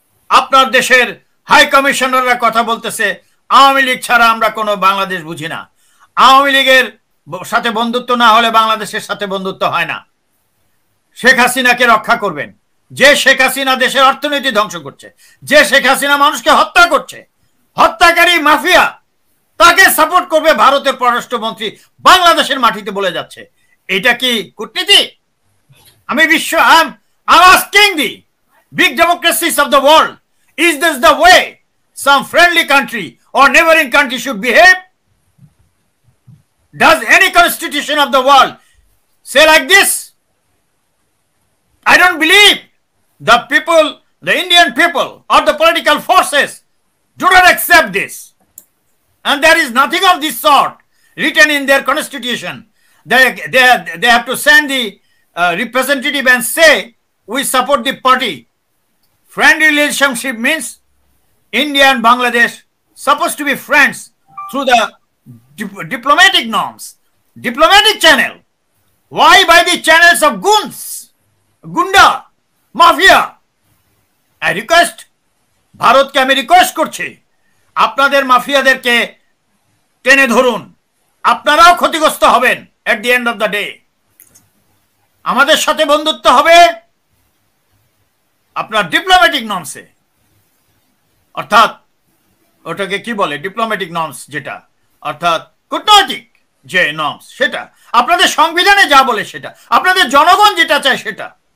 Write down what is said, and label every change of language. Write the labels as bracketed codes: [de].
[bn] আপনার দেশের হাই কমিশনাররা কথা বলতেছে আওয়ামী লীগ ছাড়া আমরা কোনো বাংলাদেশ বুঝি না, আওয়ামী লীগের সাথে বন্ধুত্ব না হলে বাংলাদেশের সাথে বন্ধুত্ব হয় না। শেখ হাসিনাকে রক্ষা করবেন, যে শেখ হাসিনা দেশের অর্থনীতি ধ্বংস করছে, যে শেখ হাসিনা মানুষকে হত্যা করছে, হত্যাকারী মাফিয়া, তাকে সাপোর্ট করবে ভারতের পররাষ্ট্রমন্ত্রী বাংলাদেশের মাটিতে বলে যাচ্ছে। এটা কি কূটনীতি? আমি [en] I'm asking the big democracies of the world, is this the way some friendly country or neighboring country should behave? Does any constitution of the world say like this? I don't believe the people, the Indian people or the political forces do not accept this. And there is nothing of this sort written in their constitution. They have to send the representative and say, we support the party. Friendly relationship means India and Bangladesh supposed to be friends through the diplomatic norms, diplomatic channel. Why by the channels of goons, gunda, mafia? I request, [bn] ভারতকে আমি request করছি, আপনাদের মাফিয়াদেরকে টেনে ধরুন, আপনারাও ক্ষতিগ্রস্ত হবেন [en] At the end of the day. [bn] আমাদের সাথে বন্ধুত্ব হবে আপনার ডিপ্লোম্যাটিক নর্মসে, অর্থাৎ ওটাকে কি বলে ডিপ্লোম্যাটিক নর্মস, যেটা অর্থাৎ কূটনৈতিক যে নর্মস, সেটা আপনাদের সংবিধানে যা বলে সেটা, আপনাদের জনগণ যেটা চায় সেটা।